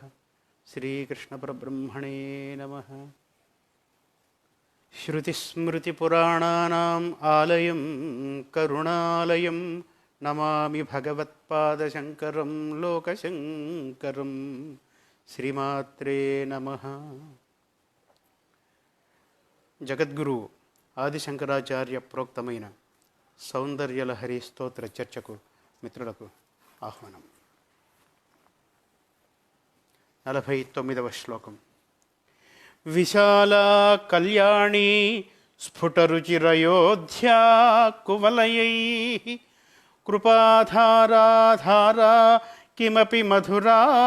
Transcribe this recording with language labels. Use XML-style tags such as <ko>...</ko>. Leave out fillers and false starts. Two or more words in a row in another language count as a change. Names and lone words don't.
<sa>श्रीकृष्णपरब्रह्मणे नमः। श्रुतिस्मृतिपुराणानाम् आलयं करुणालयं नमामि भगवत्पादशङ्करं लोकशङ्करं। श्रीमात्रे नमः।</sa> <te>జగద్గురు ఆదిశంకరాచార్య ప్రోక్తమైన సౌందర్యలహరి స్తోత్ర చర్చకు మిత్రులకు ఆహ్వానం. 49వ శ్లోకం.</te> <sa>విశాలా కళ్యాణీ స్ఫుటరుచిరయోధ్యా కువలయైః కృపాధారాధారా కిమపి మధురా</sa>